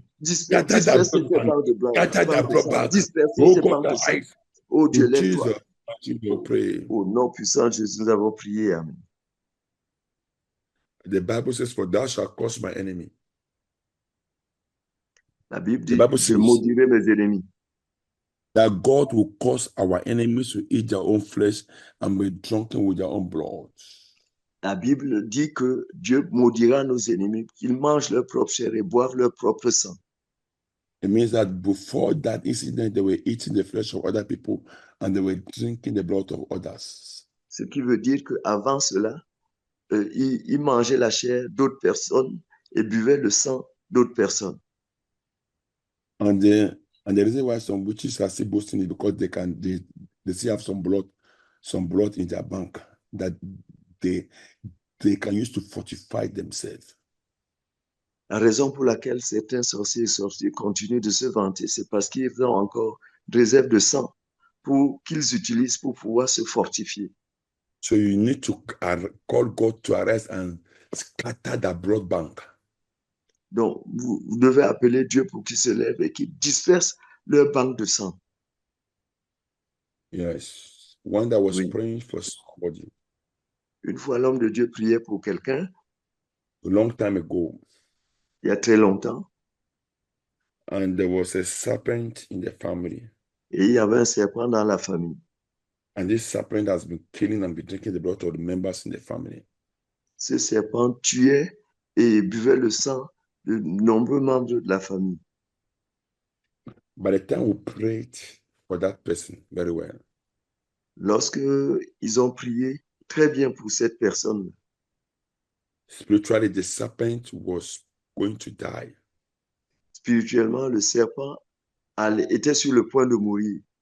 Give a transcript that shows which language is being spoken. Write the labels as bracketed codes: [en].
[fr] Disperser ces bancs de blanc. Disperser ces bancs de sang. Oh Dieu, lève-toi. Au nom puissant de Jésus, nous avons prié. Amen. [en] The Bible says, for thou shalt cause my enemy. [fr] La Bible dit, je maudirai mes ennemis. [en] That God will cause our enemies to eat their own flesh and be drunken with their own blood. [fr] La Bible dit que Dieu maudira nos ennemis, qu'ils mangent leur propre chair et boivent leur propre sang. [en] It means that before that incident, they were eating the flesh of other people and they were drinking the blood of others. [fr] Ce qui veut dire qu'avant cela, ils mangeaient la chair d'autres personnes et buvaient le sang d'autres personnes. [en] And the reason why some witches are still boasting is because they still have some blood in their bank that they can use to fortify themselves. [fr] La raison pour laquelle certains sorciers et sorcières continuent de se vanter, c'est parce qu'ils ont encore des réserves de sang qu'ils utilisent pour pouvoir se fortifier. [en] So you need to call God to arrest and scatter that blood bank. [fr] Donc, vous devez appeler Dieu pour qu'il se lève et qu'il disperse leur banque de sang. [en] Yes. One that was praying for somebody. [fr] Une fois, l'homme de Dieu priait pour quelqu'un. [en] A long time ago. [fr] Il y a très longtemps. [en] And there was a serpent in the family. [fr] Et il y avait un serpent dans la famille. [en] And this serpent has been killing and been drinking the blood of the members in the family. [fr] Ce serpent tuait et buvait le sang de nombreux membres de la famille. [en] By the time we prayed for that person very well. [fr] Lorsque ils ont prié très bien pour cette personne. [en] Spiritually, the serpent was going to die. [fr] Spirituellement, le serpent était sur le point de mourir.